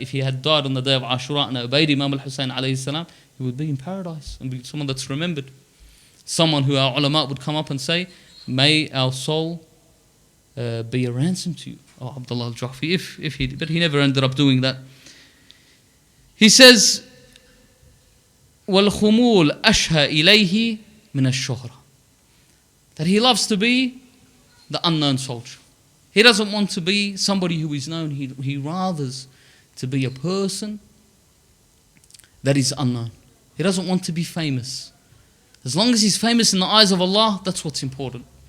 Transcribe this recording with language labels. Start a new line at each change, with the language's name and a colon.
English: If he had died on the day of Ashura and obeyed Imam al-Hussein alayhi salam, he would be in paradise and be someone that's remembered. Someone who our ulama would come up and say, may our soul be a ransom to you, oh Abdullah al-Ja'fari, if he did. But he never ended up doing that. He says,
Arabic: وَالْخُمُولْ أَشْهَى إِلَيْهِ مِنَ الشُّهْرَةِ.
English: That he loves to be the unknown soldier. He doesn't want to be somebody who is known. He rathers to be a person that is unknown. He doesn't want to be famous. As long as he's famous in the eyes of Allah, that's what's important.